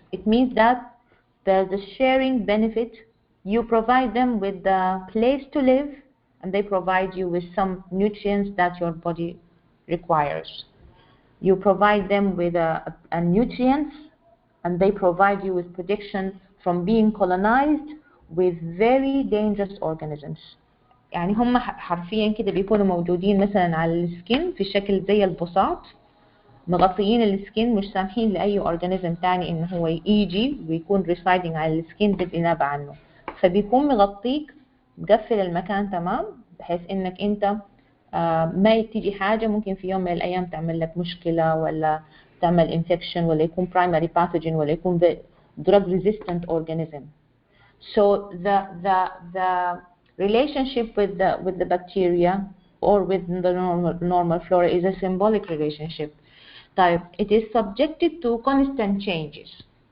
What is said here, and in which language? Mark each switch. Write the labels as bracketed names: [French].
[English] It means that there's a sharing benefit. You provide them with the place to live, and they provide you with some nutrients that your body requires. You provide them with a nutrients, and they provide you with protection from being colonized with very dangerous organisms. [Arabic] يعني هم حرفيا كده بيكونوا موجودين مثلا على السكين في شكل زي البساط، مغطيين السكين، مش سامحين لأي أورجانيزم تاني إنه هو يجي ويكون ريسايدنج على السكين بالإنابة عنه. فبيكون مغطيك، مقفل المكان تمام، بحيث إنك أنت ما تيجي حاجة ممكن في يوم من الأيام تعمل لك مشكلة، ولا تعمل [English] infection [Arabic] ولا يكون [English] primary pathogen ولا يكون drug resistant organism. So the relationship with the bacteria or with the normal flora is a symbolic relationship. Type, it is subjected to constant changes.